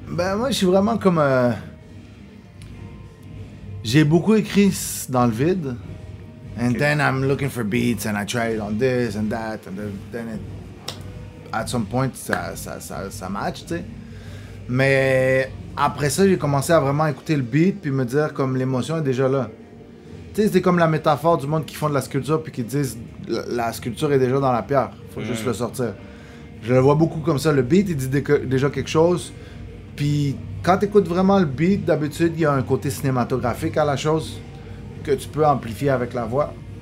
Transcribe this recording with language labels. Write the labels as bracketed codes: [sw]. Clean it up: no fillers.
[fr] Ben moi, je suis vraiment comme... J'ai beaucoup écrit dans le vide. [en] And then I'm looking for beats and I try it on this and that. And then at some point, [fr] ça match, tu sais. Mais après ça, j'ai commencé à vraiment écouter le beat puis me dire comme l'émotion est déjà là. Tu sais, c'est comme la métaphore du monde qui font de la sculpture puis qui disent la sculpture est déjà dans la pierre, faut juste le sortir. Je le vois beaucoup comme ça, le beat il dit déjà quelque chose. Puis quand tu écoutes vraiment le beat, d'habitude, il y a un côté cinématographique à la chose que tu peux amplifier avec la voix.